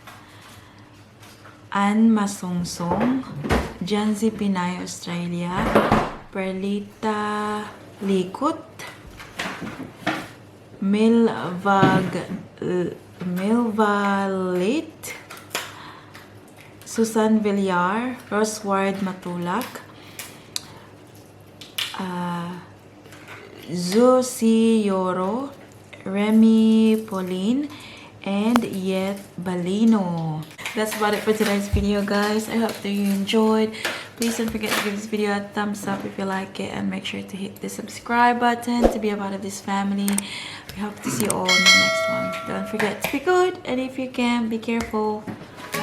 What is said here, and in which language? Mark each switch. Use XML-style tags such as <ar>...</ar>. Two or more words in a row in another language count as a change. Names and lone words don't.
<en>Anne Masungsong, Janzi Pinay Australia, Perlita Likut, Milvalit, Susan Villar, Rosward Matulak, Zusi Yoro, Remy Pauline, and Yet Balino. That's about it for today's video, guys. I hope that you enjoyed. Please don't forget to give this video a thumbs up if you like it, and make sure to hit the subscribe button to be a part of this family. We hope to see you all in the next one. Don't forget to be good, and if you can, be careful.</en>